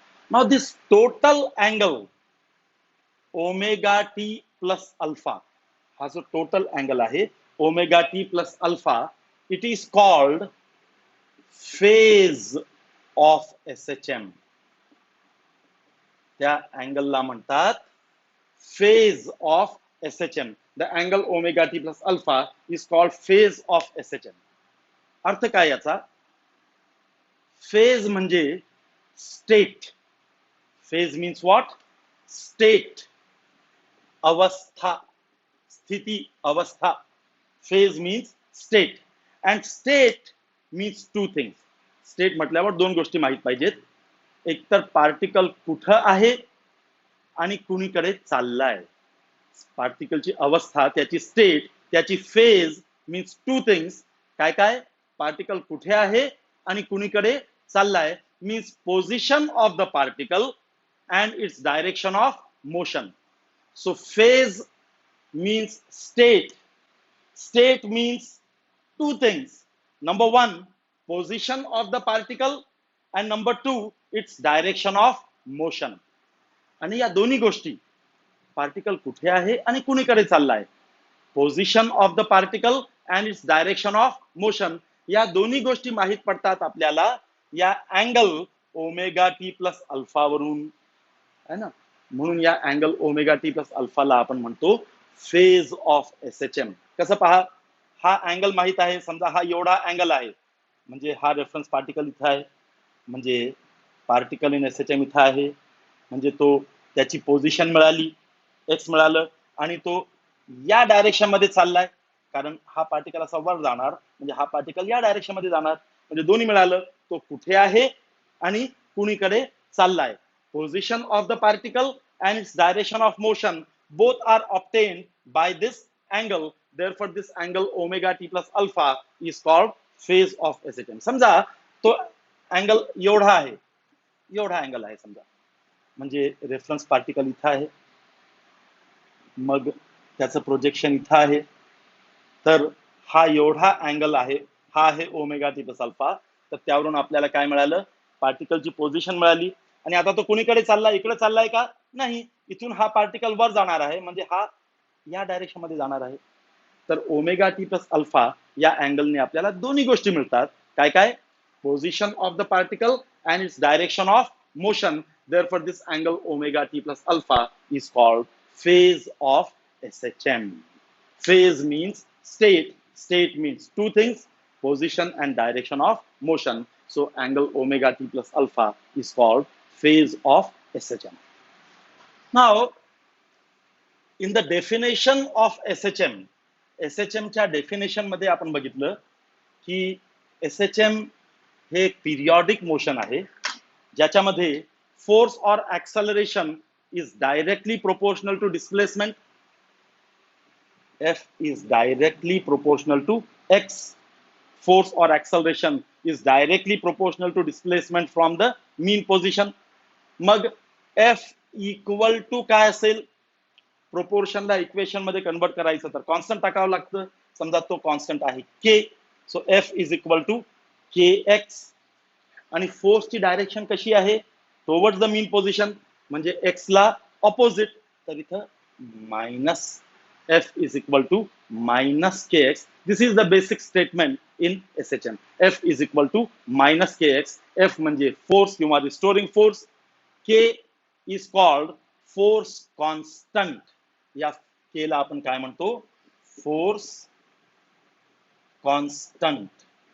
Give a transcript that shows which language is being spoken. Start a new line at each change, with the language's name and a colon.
English: Now this total angle omega t plus alpha,
Marathi: हा जो total angle आहे omega T plus alpha,
English: it is called phase of SHM.
Marathi: त्या अँगलला म्हणतात
English: phase of SHM. The angle omega t plus alpha is called phase of SHM.
Marathi: अर्थ काय याचा?
English: phase
Marathi: म्हणजे
English: state. Phase means what? State.
Marathi: अवस्था. स्थिती, अवस्था.
English: Phase means state, and state means two things.
Marathi: State म्हटल्यावर दोन गोष्टी माहीत पाहिजेत. एकतर पार्टिकल कुठं आहे आणि कुणीकडे चाललाय. पार्टिकलची अवस्था, त्याची स्टेट, त्याची फेज
English: Means two things.
Marathi: काय काय? पार्टिकल कुठे आहे आणि कुणीकडे चाललाय means
English: Position of the particle and its direction of motion. So phase means state. State means two things. Number one, position of the particle, and number two, its direction of motion.
Marathi: आणि या दोन्ही गोष्टी, particle कुठे आहे आणि कुणीकडे चाललाय,
English: position of the particle and its direction of motion,
Marathi: या दोन्ही गोष्टी माहीत पडतात आपल्याला या angle omega T plus alpha वरून, है ना. म्हणून या अँगल ओमेगा टी प्लस अल्फाला आपण म्हणतो फेज ऑफ SHM. कसं पहा, हा अँगल माहित आहे. समजा हा एवढा अँगल आहे, म्हणजे हा रेफरन्स पार्टिकल इथं आहे, म्हणजे पार्टिकल इन SHM इथं आहे, म्हणजे तो त्याची पोझिशन मिळाली, एक्स मिळालं, आणि तो या डायरेक्शन मध्ये चाललाय, कारण हा पार्टिकल असा वर जाणार, म्हणजे हा पार्टिकल या डायरेक्शन मध्ये जाणार, म्हणजे दोन्ही मिळालं. तो कुठे आहे आणि कुणीकडे चाललाय.
English: Position of the particle and its direction of motion both are obtained by this angle. Therefore, this angle omega t plus alpha is called phase of SHM.
Marathi: समजा तो अँगल एवढा आहे, एवढा अँगल आहे समजा, म्हणजे रेफरन्स पार्टिकल इथं आहे, मग त्याचं प्रोजेक्शन इथं आहे, तर हा एवढा अँगल आहे, हा आहे ओमेगा टी प्लस अल्फा. तर त्यावरून आपल्याला काय मिळालं, पार्टिकलची पोझिशन मिळाली. आणि आता तो कुणीकडे चाललाय, इकडे चाललाय का? नाही, इथून हा पार्टिकल वर जाणार आहे, म्हणजे हा या डायरेक्शन मध्ये जाणार आहे. तर ओमेगा टी प्लस अल्फा या अँगलने आपल्याला दोन्ही गोष्टी मिळतात. काय काय?
English: Position of the particle and its direction of motion. Therefore, this angle omega t plus alpha is called phase of SHM. Phase means state. State means two things, position and direction of motion. So angle omega t plus alpha is called phase of SHM. Now, in the definition of SHM,
Marathi: SHM च्या definition मध्ये आपण बघितलं की SHM हे periodic motion आहे, ज्याच्यामध्ये
English: Force or acceleration is directly proportional to displacement. F is directly proportional to x. Force or acceleration is directly proportional to displacement from the mean position.
Marathi: मग F इक्वल टू काय असेल, प्रोपोर्शनला equation मध्ये convert करायचं तर constant टाकावं लागतं. समजा तो कॉन्स्टंट आहे K.
English: So F is equal to KX.
Marathi: आणि फोर्सची डायरेक्शन कशी आहे,
English: towards the mean position,
Marathi: म्हणजे एक्स ला ऑपोजिट, तर इथं minus
English: F is equal to minus kx. This is the basic statement in SHM. F is equal to minus kx. F
Marathi: म्हणजे
English: force
Marathi: किंवा
English: restoring force. K is called force constant.
Marathi: या K ला आपण काय म्हणतो, force constant.